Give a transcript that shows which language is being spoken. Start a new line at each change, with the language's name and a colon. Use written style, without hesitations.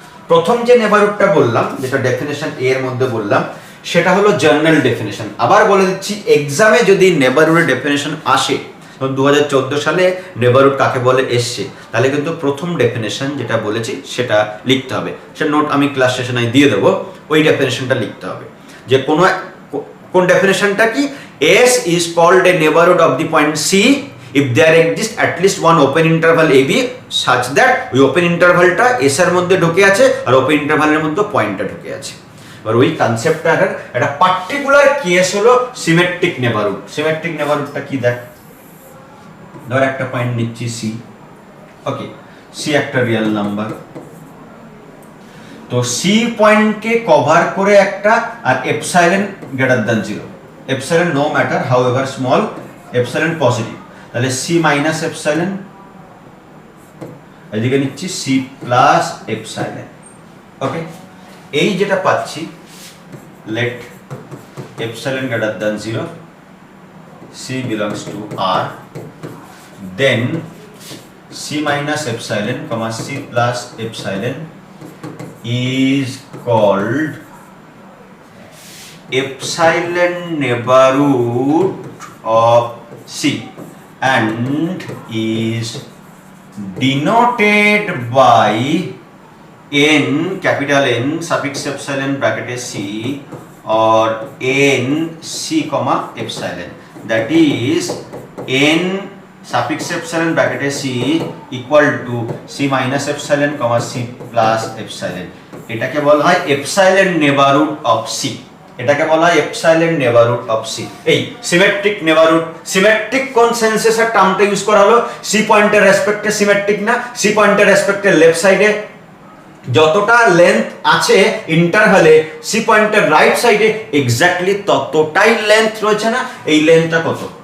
Bangla: প্রথম যে নেবারহুডটা বললাম, যেটা ডেফিনেশন এ এর মধ্যে বললাম, সেটা হলো জেনারেল ডেফিনেশন। আবার বলে দিচ্ছি, এক্সামে যদি নেবারহুডের ডেফিনেশন আসে, 2014 সালে নেবারহুড কাকে বলে এসছে, তাহলে কিন্তু প্রথম ডেফিনেশন যেটা বলেছি সেটা লিখতে হবে। সে নোট আমি ক্লাস সেশনে দিয়ে দেবো, ওই ডেফিনেশনটা লিখতে হবে। যে কোন ডেফিনেশনটা কি?
English: S is called a neighborhood of the point C if there exists at least one open interval AB such that
Bangla: ওই ওপেন ইন্টারভালটা S এর মধ্যে ঢুকে আছে
English: আর ওপেন ইন্টারভালের মধ্যে পয়েন্টটা ঢুকে আছে।
Bangla: এবার ওই কনসেপ্টটা একটা পার্টিকুলার কেস হলো সিমেট্রিক নেবারহুড। সিমেট্রিক নেবারহুডটা কি দেখ, ধর একটা পয়েন্ট নিচ্ছি C, ওকে, C একটা রিয়েল নাম্বার, তো C পয়েন্টকে কভার করে একটা, আর epsilon greater than 0,
English: epsilon no matter however small,
Bangla: epsilon positive, তাহলে C মাইনাস এপসাইলন, এদিকে নিচ্ছি C প্লাস এপসাইলন। ওকে, এই যেটা পাচ্ছি,
English: Let epsilon greater than 0, C belongs to R, then C minus epsilon comma C plus epsilon is called epsilon neighborhood of C and is denoted by n, capital N suffix epsilon bracket C or n C comma epsilon, that is n suffix epsilon bracket C equal to C minus epsilon comma C plus epsilon।
Bangla: এটাকে বলা হয় epsilon neighbourhood of C, এটাকে বলা হয় epsilon neighbourhood of C। এই symmetric neighbourhood, symmetric কোন senses এর টার্মটা use করা হলো? C পয়েন্টের রেসপেক্টে সিমেট্রিক না, C পয়েন্টের রেসপেক্টে লেফট সাইডে যতটা লেন্থ আছে ইন্টারভালে, C পয়েন্টের রাইট সাইডে এক্স্যাক্টলি ততটাই লেন্থ রয়েছে না? এই লেন্থটা কত?